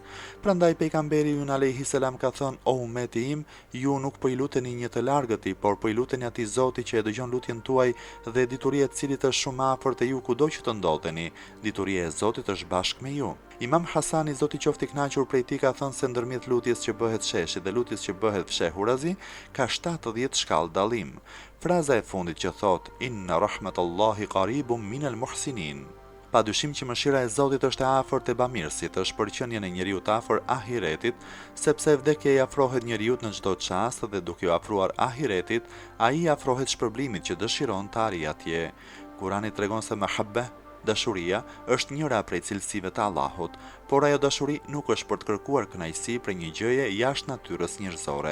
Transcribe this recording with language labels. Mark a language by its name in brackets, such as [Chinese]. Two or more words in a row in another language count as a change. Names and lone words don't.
[Albanian] Prandaj pejgamberi ynë [Arabic] عليه السلام [Albanian] ka thënë: "O ummeti im, ju nuk po i luteni një të largëti, por po i luteni atij Zoti që e dëgjon lutjen tuaj dhe dituria e cilit është shumë afër te ju kudo që të ndodheni. Dituria e Zotit është bashkë me ju." Imam Hasani, Zoti qoftë i kënaqur prej tij, ka thënë se ndërmjet lutjes që bëhet sheshi dhe lutjes që bëhet fshehurazi ka 70 shkallë dallim. Fraza e fundit që thotë [Arabic] "إن رحمت الله قريب من المحسنين". [Albanian] Pa dyshim që mëshira e Zotit është e afërt te bamirësit, është përqendjen e njeriu të afër ahiretit, sepse vdekja i afrohet njeriu në çdo çast dhe duke u afruar ahiretit, ai afrohet shpërblimit që dëshiron të arrijë atje. Kurani tregon se mahabba, dashuria, është njëra prej cilësive të Allahut, por ajo dashuri nuk është për të kërkuar kënaqësi për një gjëje jashtë natyrës njerëzore.